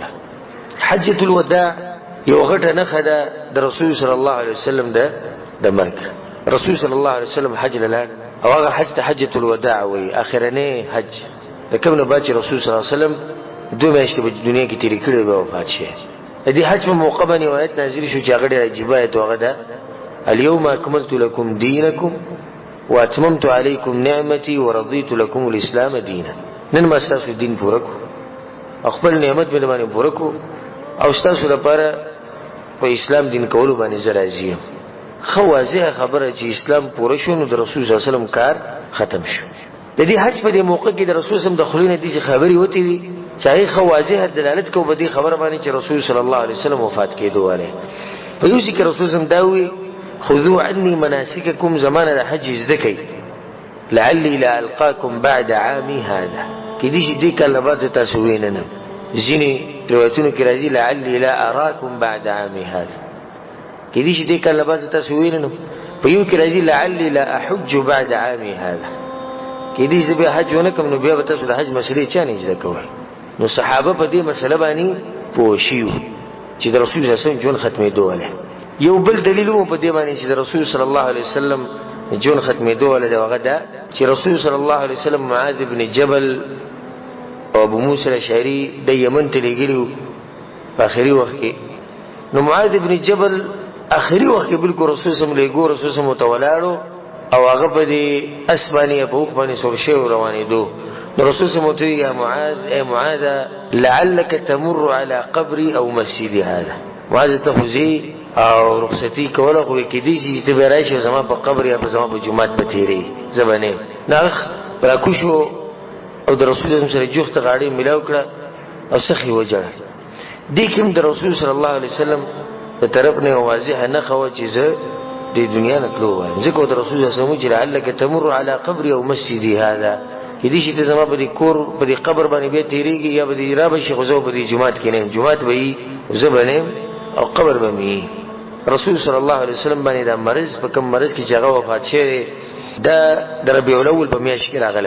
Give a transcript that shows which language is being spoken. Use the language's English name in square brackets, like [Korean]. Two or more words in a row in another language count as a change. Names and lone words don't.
[Arabic] حجة الوداع [Pashto] یو غټه نښه ده د رسول [Arabic] صلی الله علیه وسلم [Pashto] د مرګ. رسول [Arabic] صلی الله علیه وسلم [Pashto] حج له لاړ او هغه حج ته [Arabic] حجة الوداع [Pashto] وایي، اخرنی حج. د کوم نه بعد چې رسول [Arabic] صلی الله علیه وسلم [Pashto] 2 میاشتې په دنیا کې تېرې کړې به وفات شي. د دې حج په موقع باندې یو آیت نازل شو چې هغه ډېر عجیبه آیت و، هغه ده [Arabic] اليوم اکملت لکم دینکم واتممت علیکم نعمتي ورضیت لکم الاسلام دینا. [Pashto] نن ما ستاسو دین پوره کړو او خپل نعمت مې باندې پوره کړو او ستاسو لپاره په اسلام دین کولو باندې زه راضي یم. ښه واضحه خبره چې اسلام پوره شو نو د رسول [Arabic] صلی الله علیه وسلم [Pashto] کار ختم شو. د دې حج په دې موقع کې د رسول [Arabic] صلی الله علیه وسلم [Pashto] د خولې نه داسې خبرې وتې وي چې هغې ښه واضحه دلالت کوي په دې خبره باندې چې رسول [Arabic] صلی الله علیه وسلم [Pashto] وفات کېدو والی. په یو ځای کې رسول [Arabic] صلی الله علیه وسلم [Pashto] دا ووایي [Arabic] خذوا عني مناسککم، [Pashto] زمانه د حج زده کئ، [Arabic] لعلی لا القاکم بعد عامی هذا، [Pashto] کېدای شي دې کال نه بعد زه تاسو ووینم. ځینې روایتونو کې راځي [Arabic] لعلی لا اراکم بعد عامی هذا، [Pashto] کېدای شي دې کال نه بعد زه تاسو ووینم. په یو کې راځي [Arabic] لعلی لا احج بعد عامی هذا، [Pashto] کې دې چې بیا حج ونه کوم نو بیا به تاسو د حج مسلې چا نه زده کوئ. نو صحابه په دې مسله باندې پوه شوي چې د رسول [Arabic] صلی الله علیه وسلم [Pashto] ژوند ختمېدو والی. یو بل دلیل هم په دې باندې چې د رسول [Arabic] صلی الله علیه وسلم [Pashto] ژوند ختمېدو والی دی هغه دا چې رسول [Arabic] صلی الله علیه وسلم [Pashto] معاذ بن جبل او ابو موسی الاشعري د یمن ته لېږلي په آخري وخت کې. نو معاذ بن جبل آخري وخت کې بالکل رسول [Arabic] صلی الله علیه وسلم [Pashto] لېږو، رسول [Arabic] صلی الله علیه وسلم [Pashto] ته ولاړو او هغه په دې اس باندې په اوښ باندې سور شوی روانېدو. [Arabic] نو رسول صلی الله علیه وسلم یا معاذ اے معاذ لعلك تمر على قبري او مسجدي هذا. [Pashto] معاذ ته خو ځې او رخصتي کوله خو کېدی چې ته به راشې زما په قبر یا زما په جومات به تېرې زه به نه یم. ناغه راکوشو او د رسول الله سره جوخته غاړې میلاو کړه او سخي وجړه. دې کې هم د رسول [Arabic] صلی الله علیه وسلم [Pashto] د طرف نه واضحه نښه وه چې زه د دنیا نه تلو وایم. ځکه د رسول الله [Arabic] صلی الله علیه وسلم [Pashto] چې [Arabic] لعلک تمر على قبري او مسجدي هذا [Pashto] کېدی شي ته زما په دې کور په دې قبر باندې بیا تېرېږي یا به دې را به شي خو زه په دې جومات کې نه یم. جومات به وي زه به نه یم او قبر به مې رسول [Arabic] صلی الله علیه وسلم [Pashto] باندې دا مرض په کوم مرض کې چې هغه وفات شوی دا د ربیع الاول په میاشت کې راغلی.